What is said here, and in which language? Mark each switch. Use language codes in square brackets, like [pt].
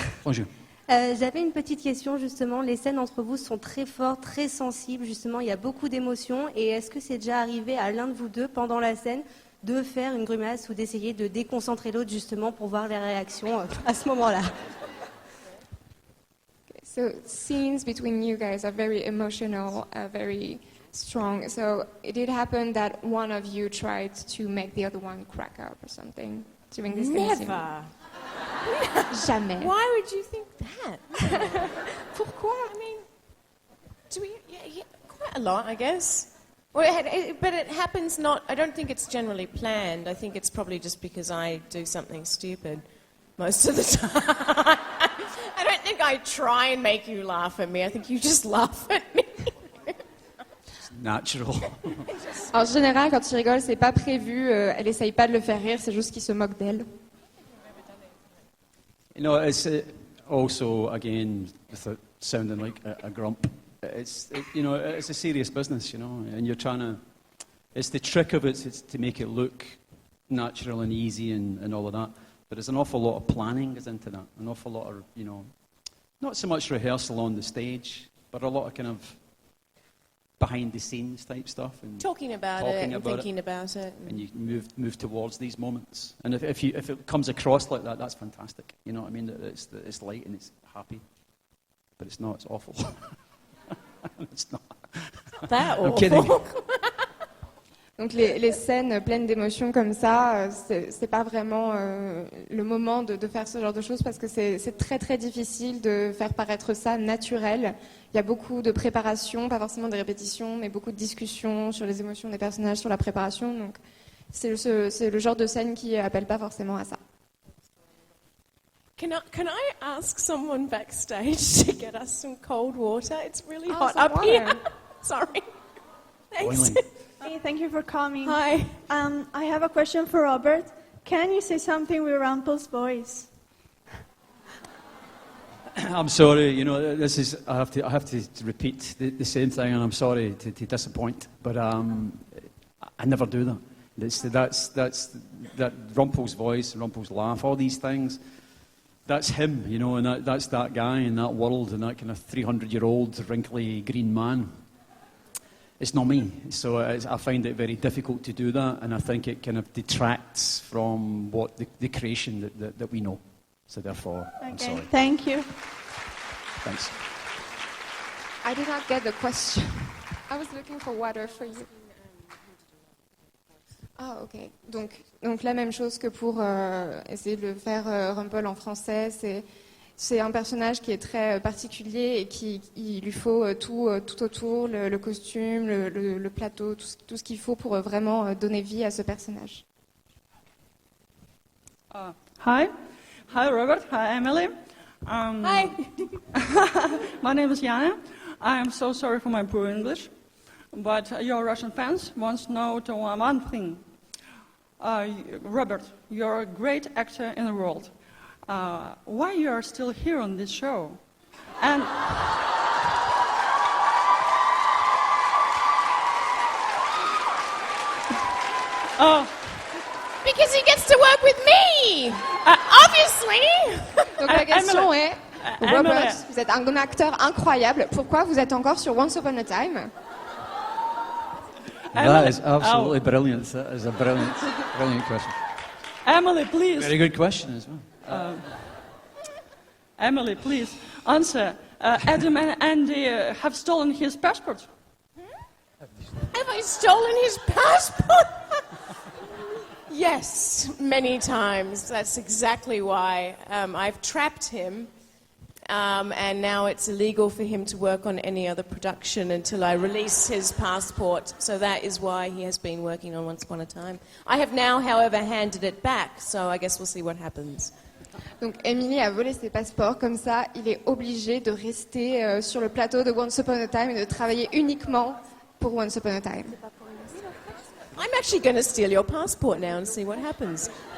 [fr] Bonjour. J'avais une petite question justement. Les scènes entre vous sont très fortes, très sensibles. Justement, il y a beaucoup d'émotions. Et est-ce que c'est déjà arrivé à l'un de vous deux pendant la scène de faire une grimace ou d'essayer de déconcentrer l'autre justement pour voir les réactions à ce moment-là? [en] So scenes between you guys are very emotional, very strong. So it did happen that one of you tried to make the other one crack up or something during this scene? Never. [fr] Jamais. [en] Why would you think that? [fr] Pourquoi? [en] I mean, do we? Yeah, quite a lot, I guess. Well, but it happens not. I don't think it's generally planned. I think it's probably just because I do something stupid most of the time. I don't think I try and make you laugh at me. I think you just laugh at me. It's natural. [fr] En général, quand il rigole, c'est pas prévu. Elle essaye pas de le faire rire, c'est juste qu'il se moque d'elle. [en] You know, it's also, again, without sounding like a grump, it's a serious business, you know, and you're trying to, it's the trick of it is to make it look natural and easy and all of that, but there's an awful lot of planning goes into that, an awful lot of, you know, not so much rehearsal on the stage, but a lot of kind of behind-the-scenes type stuff. And Talking about it and thinking about it. and you move towards these moments. And if it comes across like that, that's fantastic. You know what I mean? It's light and it's happy, but it's not. It's awful. It's not. That awful. I'm kidding. [fr] Donc les scènes pleines d'émotions comme ça, c'est pas vraiment le moment de faire ce genre de choses parce que c'est très très difficile de faire paraître ça naturel. Il y a beaucoup de préparation, pas forcément des répétitions, mais beaucoup de discussions sur les émotions des personnages, sur la préparation. Donc c'est le genre de scène qui appelle pas forcément à ça. [en] Can I ask someone backstage to get us some cold water? It's really hot some up water. here. Sorry. Thanks. Boiling. Hey, thank you for coming. Hi. I have a question for Robert. Can you say something with Rumpel's voice? I'm sorry. You know, this is. I have to repeat the same thing, and I'm sorry to disappoint, but I never do that. That's that Rumpel's voice, Rumpel's laugh, all these things. That's him, you know, and that's that guy in that world, and that kind of 300-year-old wrinkly green man. It's not me, so I find it very difficult to do that, and I think it kind of detracts from what the creation that we know. So therefore, I'm Okay, sorry. thank you. Thanks. I did not get the question. I was looking for water for you. Ah, ok. [fr] Donc la même chose que pour essayer de le faire Rumpel en français, c'est un personnage qui est très particulier et il lui faut tout autour, le costume, le plateau, tout ce qu'il faut pour vraiment donner vie à ce personnage. [en] Hi. Hi, Robert. Hi, Emilie. Hi. My name is Jana. I am so sorry for my poor English, but your Russian fans want to know one thing. Robert, you're a great actor in the world. Why you are still here on this show? And Oh, Because he gets to work with me! Obviously! [fr] Donc la question est, Emilie. Robert, vous êtes un acteur incroyable, pourquoi vous êtes encore sur Once Upon a Time? [en] That is absolutely brilliant. That is a brilliant, brilliant question. Emilie, please. Very good question as well. Emilie, please answer. Adam and Andy have stolen his passport. Have I stolen his passport? Yes, many times. That's exactly why. I've trapped him, and now it's illegal for him to work on any other production until I release his passport. So that is why he has been working on Once Upon a Time. I have now, however, handed it back, so I guess we'll see what happens. [fr] Donc Emilie a volé ses passeports, comme ça il est obligé de rester sur le plateau de Once Upon a Time et de travailler uniquement pour Once Upon a Time. [en] I'm actually going to steal your passport now and see what happens.